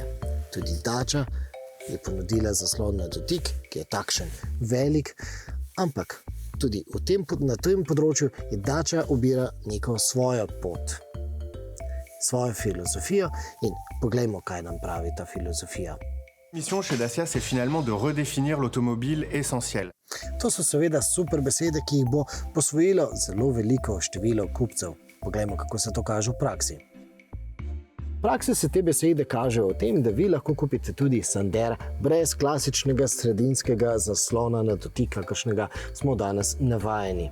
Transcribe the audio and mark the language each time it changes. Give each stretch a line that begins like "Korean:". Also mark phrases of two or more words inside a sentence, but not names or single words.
Slovenian: Tudi Dacia je ponudila zaslon na dotik, ki je takšen velik, ampak tudi na tem področju je Dacia ubira neko svojo pot. svojo filozofijo in poglejmo, kaj nam pravi ta filozofija.
French: Mission chez Dacia, c'est finalement de redéfinir l'automobile essentiel.
Slovenian: To so seveda super besede, ki jih bo posvojilo zelo veliko število kupcev. Poglejmo, kako se to kaže v praksi. V praksi se te besede kažejo v tem, da vi lahko kupite tudi Sandero brez klasičnega sredinskega zaslona na dotik, kakršnega smo danes navajeni.